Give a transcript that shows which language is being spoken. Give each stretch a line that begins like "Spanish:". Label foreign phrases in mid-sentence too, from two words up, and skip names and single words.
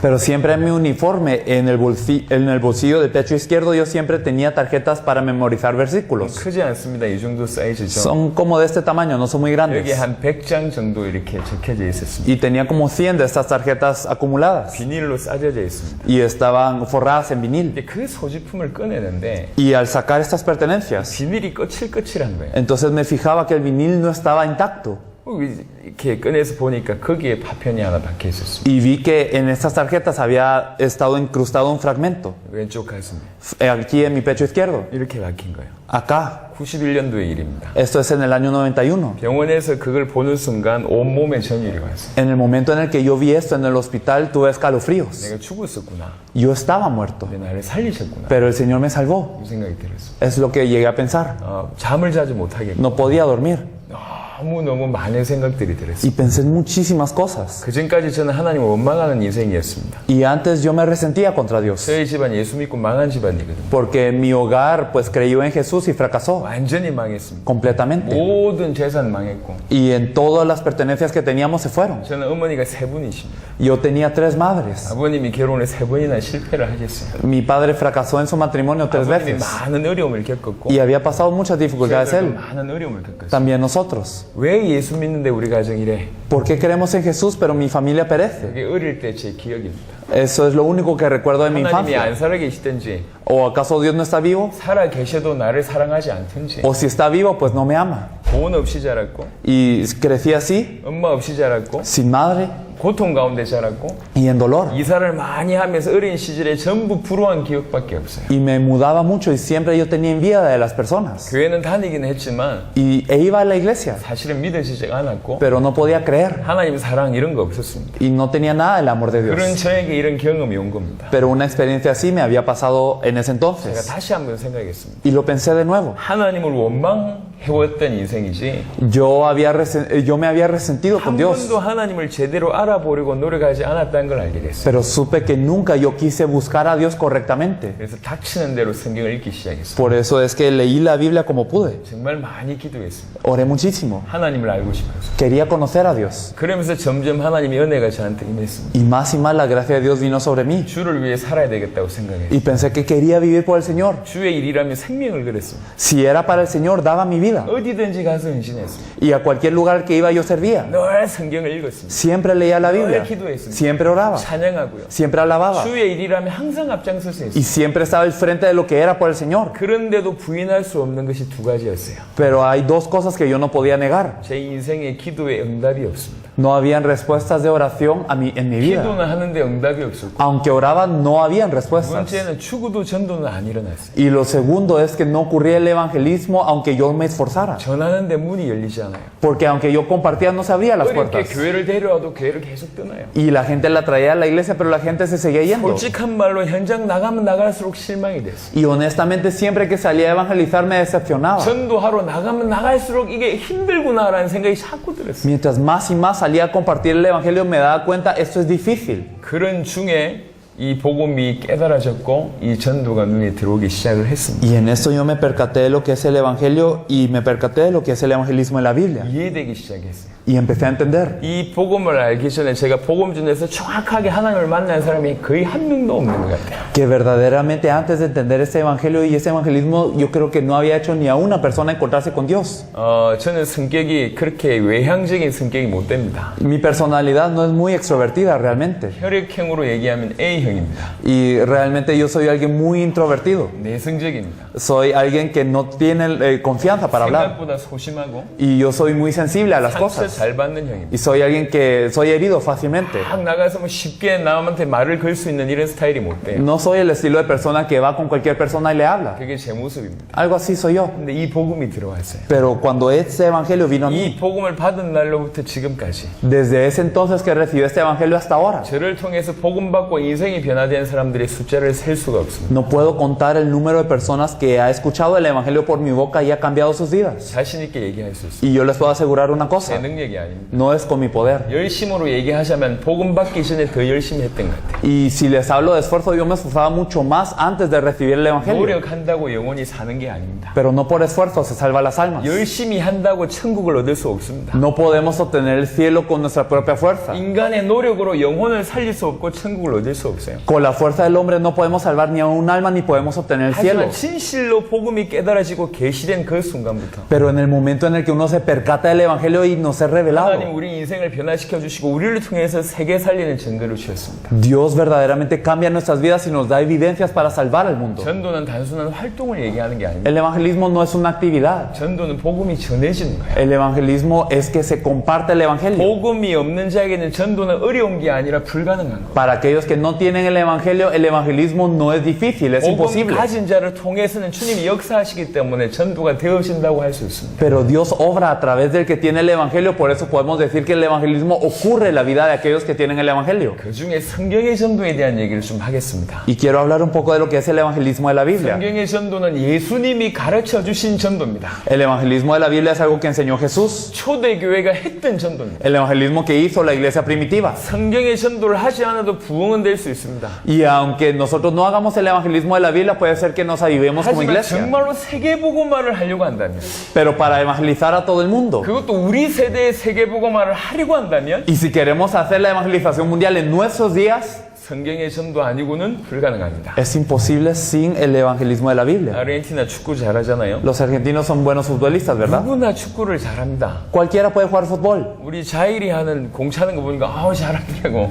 Spanish: Pero siempre en mi uniforme, en el bolsillo del pecho izquierdo, yo siempre tenía tarjetas para memorizar versículos.
Korean: 크지 않습니다. 이 정도 사이즈죠.
Spanish: Son como de este tamaño, no son muy
Korean: 여기
Spanish: grandes.
Korean: 한 100장 정도 이렇게 적혀져 있었습니다.
Spanish: Y tenía como 100 de estas tarjetas acumuladas.
Korean: 비닐로 싸져져 있습니다.
Spanish: Y estaban forradas en vinil.
Korean: 근데 그 소지품을 꺼내는데
Spanish: Y al sacar estas pertenencias,
Korean: 비닐이 거칠거칠한 거예요.
Spanish: entonces me fijaba que el vinil no estaba intacto.
Korean: 이렇게 꺼내서 보니까 거기에 파편이 하나 박혀 있었습니다.
Spanish: Y vi que en estas tarjetas había estado incrustado un fragmento.
Korean: 왼쪽 가슴에
Spanish: Aquí en mi pecho izquierdo.
Korean: 이렇게 박힌 거예요.
Spanish: Acá.
Korean: 91년도의 일입니다.
Spanish: Esto es en el año 91.
Korean: 병원에서 그걸 보는 순간 온몸에 전율이 왔어요.
Spanish: En el momento en el que yo vi esto en el hospital, tuve escalofríos.
Korean: 내가 죽었었구나.
Spanish: Yo estaba muerto,
Korean: 근데 나를 살리셨구나.
Spanish: pero el Señor me salvó.
Korean: 이 생각이 들었어요.
Spanish: Es lo que llegué a pensar.
Korean: 잠을 자지 못하겠고
Spanish: No podía dormir.
Korean: 너무 많은 생각들이 들었어요.
Spanish: Y pensé en muchísimas cosas.
Korean: 그 전까지 저는 하나님을 원망하는 인생이었습니다.
Spanish: Y antes yo me resentía contra Dios.
Korean: 저희 집안 예수 믿고 망한 집안이거든요.
Spanish: Porque mi hogar pues creyó en Jesús y fracasó
Korean: 완전히 망했습니다.
Spanish: completamente.
Korean: 모든 재산 망했고
Spanish: Y en todas las pertenencias que teníamos se fueron.
Korean: 저는 어머니가 세 분이십니다.
Spanish: Yo tenía 3 madres.
Korean: 아버님이 결혼을 3번이나 실패를 하셨어요.
Spanish: Mi padre fracasó en su matrimonio 3
Korean: 아버님이
Spanish: veces.
Korean: 많은 어려움을 겪었고
Spanish: Y había pasado muchas dificultades
Korean: 저희들도
Spanish: él.
Korean: 많은 어려움을 겪었어요.
Spanish: También nosotros.
Korean: 왜 예수 믿는데 우리 가정이 이래?
Spanish: ¿Por qué creemos en Jesús pero mi familia perece?
Korean: 그게 어릴 때 제 기억입니다.
Spanish: Eso es lo único que recuerdo de mi
Korean: 하나님이
Spanish: infancia.
Korean: 안 살아 계시든지
Spanish: ¿O acaso Dios no está vivo?
Korean: 살아 계셔도 나를 사랑하지 않든지
Spanish: ¿O si está vivo pues no me ama?
Korean: 돈 없이 자랐고
Spanish: Y crecí así,
Korean: 엄마 없이 자랐고
Spanish: sin madre
Korean: 고통 가운데 자랐고
Spanish: y en dolor.
Korean: 이사를 많이 하면서 어린 시절에 전부 불우한 기억밖에 없어요.
Spanish: Y me mudaba mucho y siempre yo tenía envidia de las personas.
Korean: 교회는 다니긴 했지만
Spanish: E iba a la iglesia,
Korean: 사실은 믿어지지가 않았고
Spanish: pero no podía creer.
Korean: 하나님 사랑 이런 거 없었습니다.
Spanish: Y no tenía nada del amor de
Korean: 그런
Spanish: Dios.
Korean: 저에게 이런 경험이 온 겁니다.
Spanish: Pero una experiencia así me había pasado en ese
Korean: 제가
Spanish: entonces.
Korean: 다시 한번 생각했습니다.
Spanish: Y lo pensé de nuevo.
Korean: 하나님을 원망해왔던 인생이지
Spanish: Yo me había resentido con
Korean: 한
Spanish: Dios.
Korean: 번도 하나님을 제대로 알아보려고 노력하지 않았다는 걸 알게 됐어요.
Spanish: Pero supe que nunca yo quise buscar a Dios correctamente.
Korean: 그래서 닥치는 대로 성경을 읽기 시작했어요.
Spanish: Por eso es que leí la Biblia como pude.
Korean: 정말 많이 기도했습니다.
Spanish: Oré muchísimo.
Korean: 하나님을 알고 싶어서.
Spanish: Quería conocer a Dios.
Korean: 그러면서 점점 하나님의 은혜가 저한테 임했습니다.
Spanish: Y más la gracia de Dios vino sobre mí.
Korean: 주를 위해 살아야 되겠다고 생각했어요.
Spanish: Y pensé que quería vivir por el Señor.
Korean: 주의 일이라면 생명을 걸었습니다.
Spanish: Si era para el Señor, daba mi vida.
Korean: 어디든지 가서 헌신했습니다.
Spanish: Y a cualquier lugar que iba yo servía.
Korean: 늘 성경을 읽었습니다.
Spanish: Siempre leía la Biblia.
Korean: 늘 기도했습니다.
Spanish: Siempre oraba.
Korean: 찬양하고요.
Spanish: Siempre alababa.
Korean: 주의 일이라면 항상 앞장서서
Spanish: Y
Korean: 했습니다.
Spanish: siempre estaba al frente de lo que era por el Señor.
Korean: 그런데도 부인할 수 없는 것이 2가지였어요.
Spanish: Pero hay 2 cosas que yo no podía negar.
Korean: 제 인생에 기도에 응답이 없습니다.
Spanish: No habían respuestas de oración en mi vida.
Korean: 기도는 하는데 응답이 없었고
Spanish: Aunque oraba, no habían respuestas.
Korean: 번째는 추구도 전도는 안 일어났어요.
Spanish: Y lo segundo es que no ocurría el evangelismo aunque yo me esforzara.
Korean: 전하는데 문이 열리지 않아요.
Spanish: Porque aunque yo compartía, no se abrían las
Korean: 어렵게
Spanish: puertas.
Korean: 교회를 데려와도 교회를 계속 떠나요.
Spanish: Y la gente la traía a la iglesia, pero la gente se seguía yendo.
Korean: 솔직한 말로 현장 나가면 나갈수록 실망이 됐어요.
Spanish: Y honestamente, siempre que salía a evangelizar me decepcionaba.
Korean: 전도하러 나가면 나갈수록 이게 힘들구나라는 생각이 자꾸 들었어요.
Spanish: Mientras más y más salía a compartir el evangelio, me daba cuenta, esto es difícil.
Korean: 그런 중에 이 복음이 깨달아졌고 이 전도가 눈에 들어오기 시작을 했습니다.
Spanish: Y en esto yo me percaté de lo que es el evangelio y me percaté de lo que es el evangelismo en la Biblia.
Korean: 이해되기 시작했어요.
Spanish: Y empecé a entender.
Korean: 이 복음을 알기 전에 제가 복음전에서 정확하게 하나님을 만난 사람이 거의 한 명도 없는 것 같아요.
Spanish: Que verdaderamente antes de entender este evangelio y ese evangelismo, yo creo que no había hecho ni a una persona encontrarse con Dios.
Korean: 저는 성격이 그렇게 외향적인 성격이 못 됩니다.
Spanish: Mi personalidad no es muy extrovertida realmente.
Korean: 혈액형으로 얘기하면 A형입니다.
Spanish: Y realmente yo soy alguien muy introvertido.
Korean: 내성적입니다.
Spanish: Soy alguien que no tiene confianza para hablar.
Korean: 생각보다 소심하고
Spanish: Y yo soy muy sensible a las
Korean: 상처
Spanish: cosas.
Korean: 잘 받는 형입니다.
Spanish: Y soy alguien que soy herido fácilmente.
Korean: 막 나가서 뭐 쉽게 남한테 말을 걸 수 있는 이런 스타일이 못 돼요.
Spanish: No soy el estilo de persona que va con cualquier persona y le habla.
Korean: 그게 제 모습입니다.
Spanish: Algo así soy yo.
Korean: 근데 이 복음이 들어왔어요.
Spanish: Pero cuando este evangelio vino a mí,
Korean: 이 복음을 받은 날로부터 지금까지
Spanish: desde ese entonces que recibí este evangelio hasta ahora,
Korean: 저를 통해서 복음 받고 인생이 변화된 사람들의 숫자를 셀 수가 없습니다.
Spanish: no puedo contar el número de personas que ha escuchado el evangelio por mi boca y ha cambiado sus vidas.
Korean: 자신 있게 얘기할 수 있습니다.
Spanish: Y yo les puedo asegurar una
Korean: 제
Spanish: cosa,
Korean: 능력이 아닙니다.
Spanish: no es con mi poder.
Korean: 열심으로 얘기하자면 복음 받기 전에 더 열심히 했던 것 같아요.
Spanish: Y si les hablo de esfuerzo, yo me esforzaba mucho más antes de recibir el evangelio.
Korean: 노력한다고 영원히 사는 게 아닙니다.
Spanish: Pero no por esfuerzo se salvan las almas.
Korean: 열심히 한다고 천국을 얻을 수 없습니다.
Spanish: No podemos obtener el cielo con nuestra propia fuerza.
Korean: 인간의 노력으로 영혼을 살릴 수 없고 천국을 얻을 수 없어요.
Spanish: Con la fuerza del hombre no podemos salvar ni a un alma ni podemos obtener el cielo.
Korean: 하지만 진실로 복음이 깨달아지고 계시된 그 순간부터
Spanish: Pero en el momento en el que uno se percata del evangelio y nos es revelado,
Korean: 하나님 우리 인생을 변화시켜 주시고 우리를 통해서 세계 살리는 증거를 주셨습니다.
Spanish: Dios verdaderamente cambia nuestras vidas y nos da evidencias para salvar al mundo.
Korean: 전도는 단순한 활동을 얘기하는 게 아닙니다.
Spanish: El evangelismo no es una actividad.
Korean: 전도는 복음이 전해지는 거예요.
Spanish: El evangelismo es que se comparte el evangelio.
Korean: 복음이 없는 자에게는 전도는 어려운 게 아니라 불가능한 거예요.
Spanish: Para aquellos que no tienen el evangelismo no es difícil, es
Korean: 복음
Spanish: imposible.
Korean: 가진 자를 통해서는 주님이 역사하시기 때문에 전도가 되어진다고 할 수 있습니다.
Spanish: Pero Dios obra a través del que tiene el evangelio, por eso podemos decir que el evangelismo ocurre en la vida de aquellos que tienen el evangelio.
Korean: 그 중에 성경의 전도에 대한 얘기를 좀 하겠습니다.
Spanish: Y quiero hablar un poco de lo que es el evangelismo de la Biblia.
Korean: 성경의 전도는 예수님이 가르쳐 주신 전도입니다.
Spanish: El evangelismo de la Biblia es algo que enseñó Jesús.
Korean: 초대교회가 했던 전도입니다.
Spanish: El evangelismo que hizo la iglesia primitiva.
Korean: 성경의 전도를 하지 않아도 부흥은 될 수 있습니다.
Spanish: Y aunque nosotros no hagamos el evangelismo de la Biblia, puede ser que nos avivemos como
Korean: 하지만
Spanish: iglesia.
Korean: 정말로 세계복음화를 하려고 한다면
Spanish: Pero para evangelizar a todo el mundo,
Korean: 그것도 우리 세대에 우리의 세계복음화를 하려고 한다면
Spanish: Y si queremos hacer la evangelización mundial en nuestros días,
Korean: 성경의 전도 아니고는 불가능합니다.
Spanish: es imposible sin el evangelismo de la Biblia.
Korean: 아르헨티나 축구 잘하잖아요.
Spanish: Los argentinos son buenos futbolistas, ¿verdad?
Korean: 누구나 축구를 잘합니다.
Spanish: Cualquiera puede jugar fútbol.
Korean: 우리 자일이 하는 공 차는 거 보니까 아우 잘하더라고.